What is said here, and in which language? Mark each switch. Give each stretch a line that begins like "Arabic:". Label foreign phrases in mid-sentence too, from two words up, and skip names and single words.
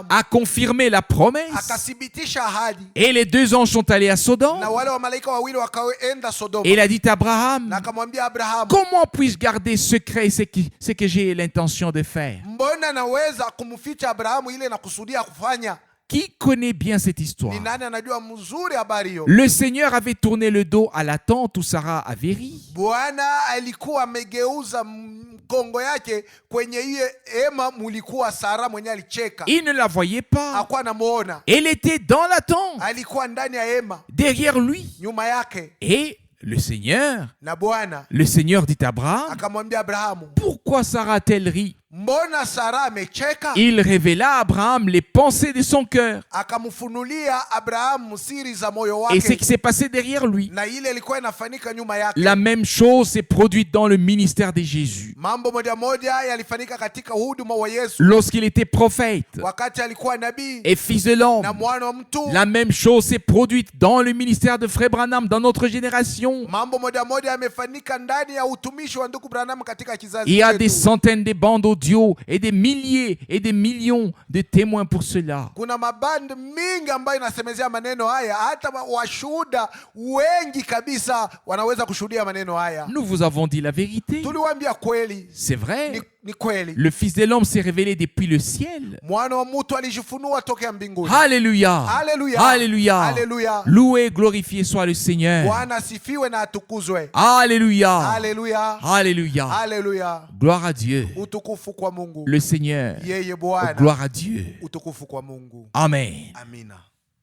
French: a confirmé la promesse,
Swahili: akathibitisha ahadi,
French: et les deux anges sont allés à Sodome.
Swahili: na wale wa malaika wawili wakaenda Sodoma.
French: Et il a dit à Abraham,
Swahili: Na akamwambia Abrahamu,
French: comment puis-je garder secret ce que j'ai l'intention de faire?
Swahili: mbona naweza kumficha Abrahamu ile nakusudia kufanya?
French: Qui connaît bien cette histoire?
Swahili: Ni nani anajua mzuri habari hiyo?
French: Le Seigneur avait tourné le dos à la tente où Sarah avait ri.
Swahili: Bwana alikuwa amegeuza mkongo yake kwenye hiyo hema, mulikuwa Sara mwenye alicheka.
French: Il ne la voyait pas.
Swahili: Hakuwa anamuona.
French: Elle était dans la tente,
Swahili: Alikuwa ndani ya hema,
French: derrière lui.
Swahili: nyuma yake.
French: Et le Seigneur dit à Abraham,
Swahili: akamwambia Abrahamu,
French: pourquoi Sarah a-t-elle ri?
Swahili: mbona Sara amecheka?
French: Il révéla à Abraham les pensées de son cœur
Swahili: Akamfunulia Abrahamu siri za moyo
French: et ce
Swahili: wake,
French: qui s'est passé derrière lui.
Swahili: na ile ilikuwa inafanyika nyuma yake.
French: La même chose s'est produite dans le ministère de Jésus.
Swahili: Mambo moja moja yalifanyika katika huduma wa Yesu
French: Lorsqu'il était prophète
Swahili: wakati alikuwa nabii
French: et fils de l'homme,
Swahili: na mwana wa mtu.
French: la même chose s'est produite dans le ministère de Frère Branham dans notre génération.
Swahili: Mambo moja moja yamefanyika ndani ya utumishi wa ndugu Branham katika kizazi
French: Il y a
Swahili: chetu.
French: des centaines de bandes audio et des milliers et des millions de témoins pour cela.
Swahili: Kuna mabandi mingi ambayo inasemezea maneno haya, hata washuhuda wengi kabisa wanaweza kushuhudia maneno haya.
French: Nous vous avons dit la vérité.
Swahili: Tuliwaambia kweli,
French: C'est vrai.
Swahili: Ni kweli.
French: Le Fils de l'homme s'est révélé depuis le ciel.
Swahili: Mwana wa mtu alijifunua tokea mbinguni.
French: Alléluia.
Swahili: Alléluia.
French: Alléluia.
Swahili: Alléluia.
French: Loué, glorifié soit le Seigneur.
Swahili: Bwana asifiwe na atukuzwe.
French: Alléluia.
Swahili: Alléluia.
French: Alléluia.
Swahili: Alléluia.
French: Gloire à Dieu.
Swahili: Utukufu kwa Mungu.
French: Le Seigneur.
Swahili: Yeye Bwana.
French: Gloire à Dieu.
Swahili: Utukufu kwa Mungu.
French: Amen.
Swahili: Amina.